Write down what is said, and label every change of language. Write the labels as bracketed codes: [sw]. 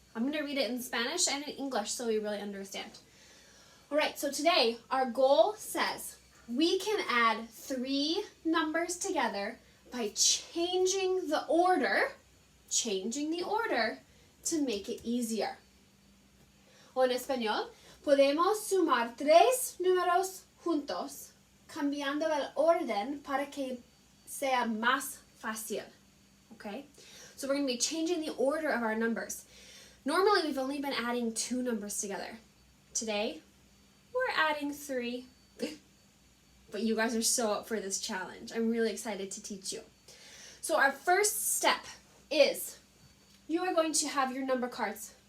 [en] I'm going to read it in Spanish and in English so we really understand. All right, so today our goal says we can add 3 numbers together by changing the order to make it easier. [es] O en español, podemos sumar 3 números juntos cambiando el orden para que sea más fácil. [en] Okay? So we're going to be changing the order of our numbers. Normally, we've only been adding 2 numbers together. Today, we're adding 3. But you guys are so up for this challenge. I'm really excited to teach you. So our first step is you are going to have your number cards.